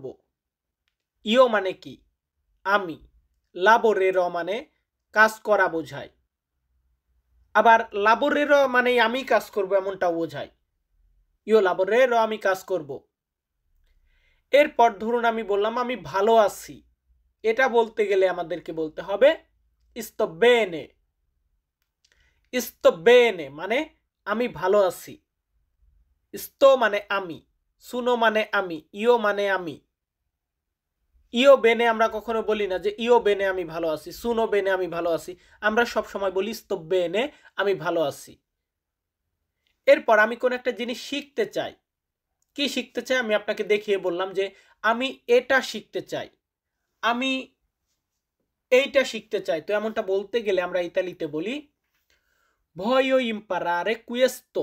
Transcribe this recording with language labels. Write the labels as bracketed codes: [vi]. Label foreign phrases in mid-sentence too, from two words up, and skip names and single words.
[bn] ইও মানে কি? আমি। লাবোরেরো মানে কাজ করা বোঝায়। আবার লাবোরেরো মানে আমি কাজ করব এমনটা বোঝায়। [it] io lavorerò [bn] আমি কাজ করব। এরপর ধরুন আমি বললাম আমি ভালো আছি, এটা বলতে গেলে আমাদেরকে বলতে হবে [it] sto bene। sto bene [bn] মানে আমি ভালো আছি। sto মানে আমি, সুনো মানে আমি, ইও মানে আমি। [it] io bene [bn] আমরা কখনো বলি না যে [it] io bene [bn] আমি ভালো আছি, [it] sono bene [bn] আমি ভালো আছি। আমরা সব সময় বলি [it] sto bene [bn] আমি ভালো আছি। এরপর আমি কোন একটা জিনিস শিখতে চাই, কি শিখতে চাই আমি আপনাকে দেখিয়ে বললাম যে আমি এটা শিখতে চাই, আমি এইটা শিখতে চাই। তো এমনটা বলতে গেলে আমরা ইতালিতে বলি [it] voglio imparare questo.